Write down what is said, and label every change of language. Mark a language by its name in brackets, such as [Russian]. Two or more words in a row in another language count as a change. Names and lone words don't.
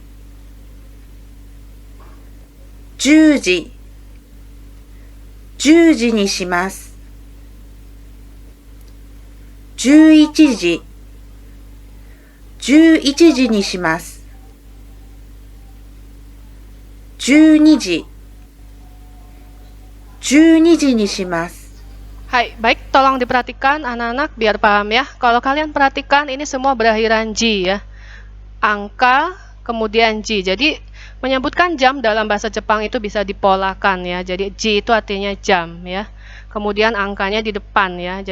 [Japanese] 。10 時、10時にします。11時、11時にします。12時、12時にします。 [Indonesian] Hai, baik, tolong diperhatikan anak-anak biar paham ya. Kalau kalian perhatikan ini semua berakhiran ji ya. Angka, kemudian ji. Jadi menyebutkan jam dalam bahasa Jepang itu bisa dipolakan ya. Jadi ji itu artinya jam ya. kemudian angkanya di depan ya.